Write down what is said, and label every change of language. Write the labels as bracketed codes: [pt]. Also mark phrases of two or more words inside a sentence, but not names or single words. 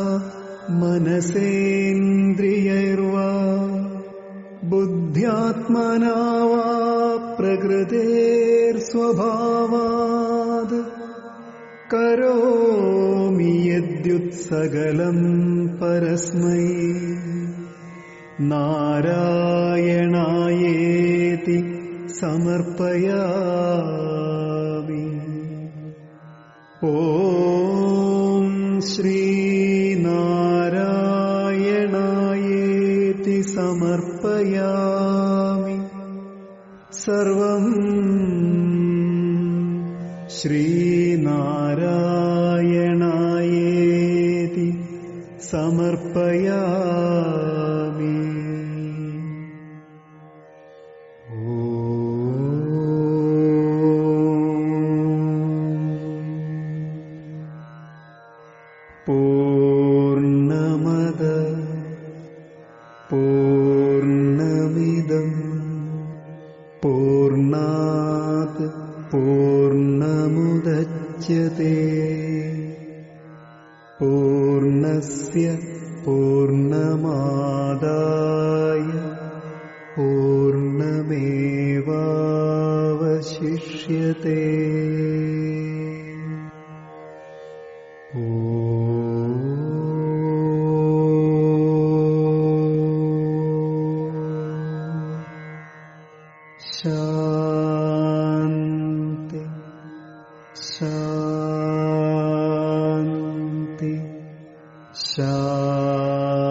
[sa] मनसेन्द्रियैर्वा बुद्ध्यात्मना वा प्रकृतेर्स्वभावात् करोमि यद्युत्सकलं परस्मै नारायणायेति समर्पयामि। ॐ श्री സമർപ്പയാമി. സർവം ശ്രീനാരായണായേതി സമർപ്പയാമി. പൂർണ്ണമദ പൂർണ്ണമിദം പൂർണ്ണാത് പൂർണ്ണമുദച്യത്തെ പൂർണ്ണസ്യ പൂർണ്ണമാദായ പൂർണ്ണമേവാവശിഷ്യത്തെ. ശാന്തി ശാന്തി ശാന്തി.